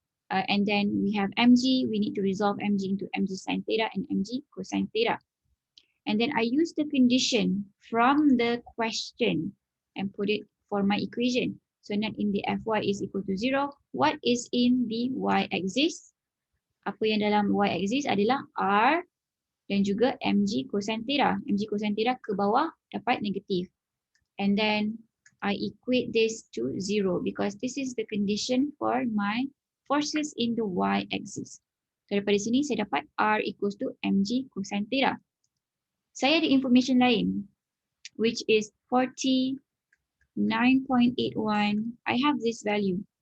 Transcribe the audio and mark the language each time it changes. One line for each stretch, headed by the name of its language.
English: And then we have mg, we need to resolve mg into mg sin theta and mg cosine theta. And then I use the condition from the question and put it for my equation. So net in the fy is equal to 0. What is in the y-axis?
Malay: Apa yang dalam y-axis adalah R dan juga mg cosine theta. Mg cosine theta ke bawah dapat negatif.
English: And then I equate this to 0 because this is the condition for my forces in the y-axis.
Malay: Daripada sini saya dapat R equals to mg cosine theta. Saya ada information lain,
English: which is 49.81. I have this value.